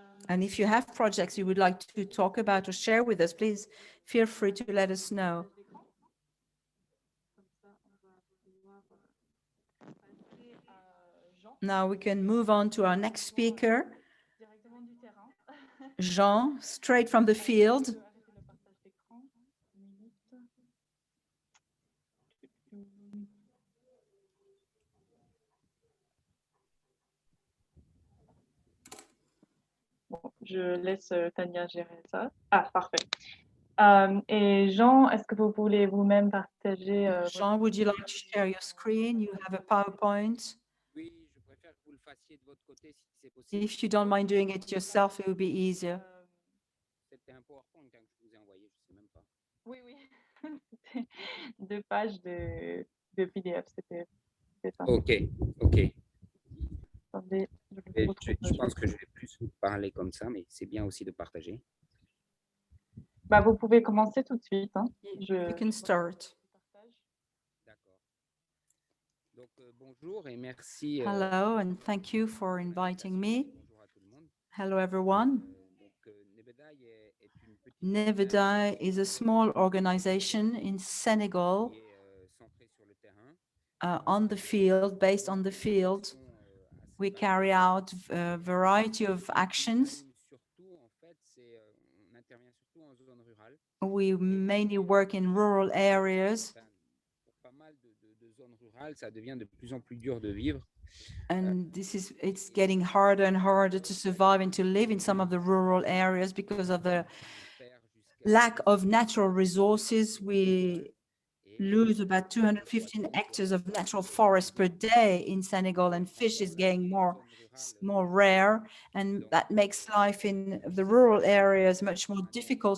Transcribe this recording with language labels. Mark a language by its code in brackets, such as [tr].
[en] And if you have projects you would like to talk about or share with us, please feel free to let us know. [fr] Comme ça, on va pouvoir passer à Jean, [en] Now we can move on to our next speaker, [fr] directement du terrain. [en] Jean, straight from the field. [fr] Je peux arrêter le partage d'écran. Une minute. Bon, je laisse Tania gérer ça. Ah, parfait. Et Jean, est-ce que vous voulez vous-même partager [en] Jean, would you like to share your screen? You have a PowerPoint. [fr] Oui, je préfère que vous le fassiez de votre côté si c'est possible. [en] If you don't mind doing it yourself, it would be easier. [fr] C'était un PowerPoint hein, que je vous ai envoyé, je ne sais même pas. Oui, oui. C'était 2 pages de PDF. C'était ça. Ok, ok. Attendez, Et je pense que je vais plus vous parler comme ça, mais c'est bien aussi de partager. Bah, vous pouvez commencer tout de suite. Hein. [en] You can start. [fr] D'accord. Donc, bonjour et merci. [en] Hello, and thank you for inviting me. [fr] Bonjour à tout le monde. [en] Hello, everyone. [fr] Donc, Nebeday est une petite [en] Nebeday is a small organization in Senegal, [fr] qui est centrée sur le terrain. [en] on the field, based on the field. We carry out a variety of actions. [fr] Surtout, en fait, on intervient surtout en zone rurale. [en] We mainly work in rural areas, [fr] Pour pas mal de zones rurales, ça devient de plus en plus dur de vivre. [en] and it's getting harder and harder to survive and to live in some of the rural areas because of the lack of natural resources. We lose about 215 hectares of natural forest per day in Senegal, and fish is getting more rare, and that makes life in the rural areas much more difficult.